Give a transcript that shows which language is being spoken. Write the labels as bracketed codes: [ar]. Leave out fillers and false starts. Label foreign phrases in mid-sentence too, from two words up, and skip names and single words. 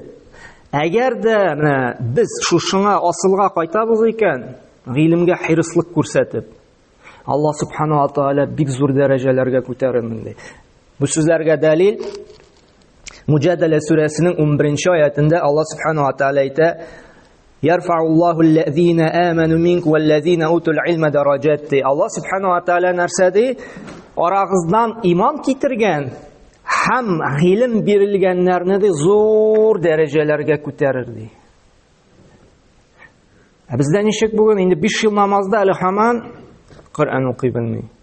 [tt] Әгәр дә менә без шушыңа асылга кайтабыз икән, гыйлемгә хирыслык күрсәтеп, Алла [ar] سبحانه وتعالى [tt] бик зур дәрәҗәләргә күтәрер инде. Бу сүзләргә дәлил Муҗадала сүрәсенең 11-нче аятында [ar] الله سبحانه وتعالى әйтә: "يرفع الله الذين آمنوا منكم والذين أوتوا العلم درجات." [tt] Алла [ar] سبحانه وتعالى [tt] нәрсәди? Арагыздан иман китергән һәм гыйлем бирелгәннәрне дә зур дәрәҗәләргә күтәрер ди. Бездә ничек бүген инде 5 ел намазда әле һаман Коръән укый белми.